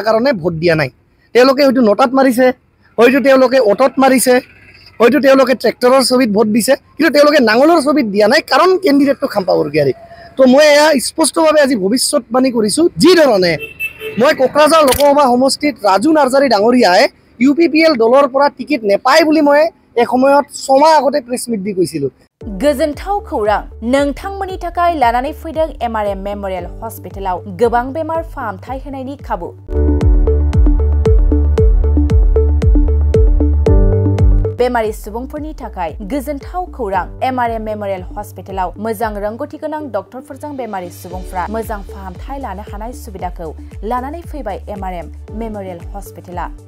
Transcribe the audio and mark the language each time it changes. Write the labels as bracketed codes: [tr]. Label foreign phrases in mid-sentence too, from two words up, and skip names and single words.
[as] কাৰণে ভোট দিয়া নাই তেওঁলোকে হয়তো নটাত মাৰিছে হয়তো তেওঁলোকে অটত মাৰিছে হয়তো তেওঁলোকে ট্ৰেক্টৰৰ ছবিত ভোট দিছে কিন্তু তেওঁলোকে নাঙলৰ ছবিত দিয়া নাই কাৰণ কেণ্ডিডেটটো খাম্পা বৰগোহাঁই তো মই এয়া স্পষ্টভাৱে আজি ভৱিষ্যতবাণী কৰিছোঁ যি ধৰণে মই কোকৰাঝাৰ লোকসভা সমষ্টিত ৰাজু নাৰ্জাৰী ডাঙৰীয়াই UPPL দলৰ পৰা টিকেট নেপায় বুলি মই এসময়ত 6 মাহ আগতে [en] press meet [as] দি কৈছিলোঁ [brx] गोजोनथाव खौरां नोंथांमोननि थाखाय लानानै फैदों MRM मेमोरियल हस्पिटालाव गोबां बेमार फाहामथाय होनायनि खाबु बेमारि सुबुंफोरनि थाखाय गोजोनथाव खौरां MRM मेमोरियल हस्पिटालाव मोजां रोंगौथि गोनां डक्टरफोरजों बेमारि सुबुंफ्रा मोजां फाहामथाय लानो हानाय सुबिदाखौ लानानै फैबाय MRM मेमोरियल हस्पिटाला